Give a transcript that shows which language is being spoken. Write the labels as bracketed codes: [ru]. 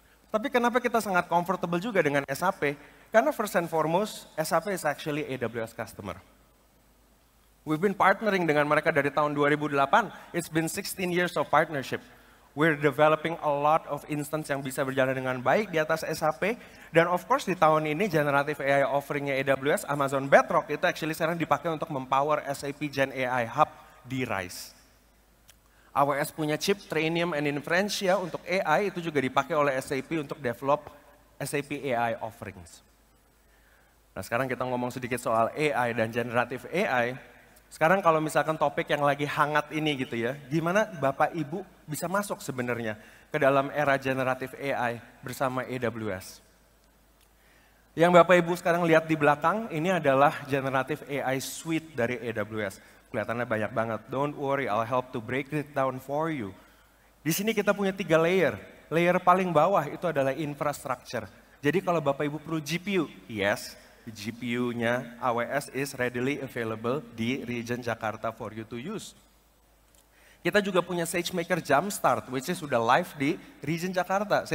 [id] Tapi kenapa kita sangat comfortable juga dengan SAP? Karena [en] first and foremost, SAP is actually AWS customer. We've been partnering [id] dengan mereka dari tahun 2008. [en] It's been 16 years of partnership. We're developing a lot of instance [id] yang bisa berjalan dengan baik di atas SAP. Dan [en] of course [id] di tahun ini generative AI offeringnya AWS, Amazon Bedrock, itu actually sekarang dipakai untuk mempower SAP Gen AI Hub di RISE. AWS punya chip Trainium and Inferentia untuk AI, itu juga dipakai oleh SAP untuk develop SAP AI offerings. Nah sekarang kita ngomong sedikit soal AI dan generative AI. Sekarang kalau misalkan topik yang lagi hangat ini gitu ya, gimana Bapak Ibu bisa masuk sebenarnya ke dalam era generative AI bersama AWS. Yang Bapak Ibu sekarang lihat di belakang, ini adalah generative AI suite dari AWS. Kelihatannya banyak banget. [en] Don't worry, I'll help to break it down for you. [id] Di sini kita punya 3 layer. Layer paling bawah itu adalah infrastructure. Jadi kalau Bapak Ibu perlu GPU, yes, GPU-nya AWS [en] is readily available [id] di region Jakarta [en] for you to use. [id] Kita juga punya SageMaker Jumpstart, [en] which is [id] sudah live di region Jakarta.